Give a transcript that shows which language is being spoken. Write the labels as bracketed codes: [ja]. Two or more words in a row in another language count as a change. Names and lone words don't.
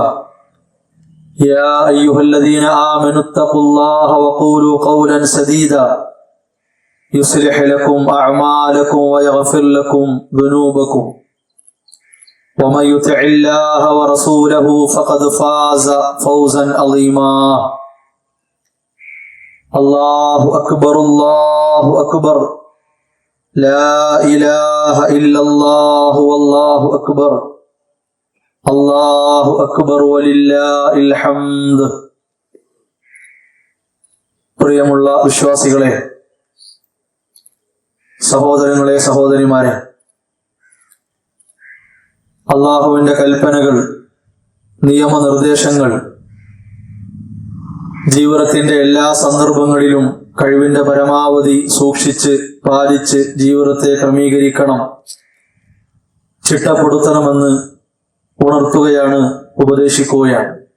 [ar] يا أيها الذين آمنوا اتقوا الله وقولوا قولا سديدا يصلح لكم أعمالكم ويغفر لكم ذنوبكم ومن يطع الله ورسوله فقد فاز فوزا عظيما. الله أكبر الله أكبر لا إله إلا الله والله أكبر الله أكبر ولله الحمد. [ml] പ്രിയമുള്ള വിശ്വാസികളെ, സഹോദരങ്ങളെ, സഹോദരിമാരെ, അള്ളാഹുവിന്റെ കൽപ്പനകൾ, നിയമനിർദ്ദേശങ്ങൾ ജീവിതത്തിന്റെ എല്ലാ സന്ദർഭങ്ങളിലും കഴിവിന്റെ പരമാവധി സൂക്ഷിച്ച് പാലിച്ച് ജീവിതത്തെ ക്രമീകരിക്കണം, ചിട്ടപ്പെടുത്തണമെന്ന് ഉണർത്തുകയാണ്, ഉപദേശിക്കുകയാണ്.